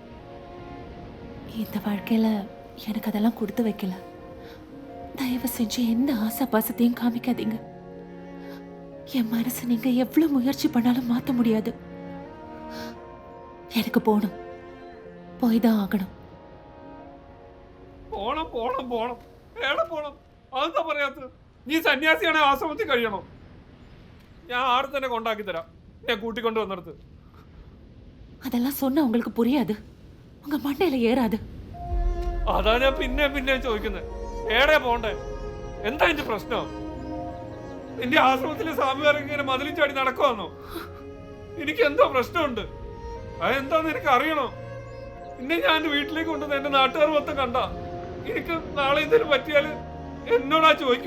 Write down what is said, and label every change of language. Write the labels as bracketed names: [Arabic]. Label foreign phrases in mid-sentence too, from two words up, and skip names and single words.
[Tamil] இந்த வாழ்க்கையில் எனக்கு அதெல்லாம் கொடுத்து வைக்கல. தயவு செஞ்சு எந்த ஆசை பாசத்தையும் காமிக்காதீங்க. என் மனசை நீங்க எவ்வளவு முயற்சி பண்ணாலும் மாற்ற முடியாது. எனக்கு போகணும், போய் தான் ஆகணும். [Malayalam] പോണം പോണം പോണം എവിടെ പോണം അതെന്താ പറയാത്തത്? നീ സന്യാസിയാണെ ആശ്രമത്തിൽ കഴിയണോ? ഞാൻ ആടെ തന്നെ കൊണ്ടാക്കി തരാം, ഞാൻ കൂട്ടിക്കൊണ്ട് വന്നിടത്ത്. [Tamil] அதெல்லாம் சொன்னா உங்களுக்கு புரியாது, உங்க மண்டையில ஏறாது. [Malayalam] അതാ ഞാൻ പിന്നെ ചോദിക്കുന്നത്, എവിടെ പോണ്ടേ? എന്താ എന്റെ പ്രശ്നം? നിന്റെ ആശ്രമത്തിലെ സ്വാമിമാരൊക്കെ ഇങ്ങനെ മതിലും ചാടി നടക്കുവാന്നോ? എനിക്ക് എന്തോ പ്രശ്നമുണ്ട്, അതെന്താന്ന് എനിക്ക് അറിയണോ? ഇന്നെ ഞാൻ എന്റെ വീട്ടിലേക്ക് കൊണ്ടുവന്ന് എന്റെ നാട്ടുകാർ മൊത്തം കണ്ട എനിക്ക് നാളെ എന്തെങ്കിലും പറ്റിയാല് എന്നോടാ ചോദിക്കുക.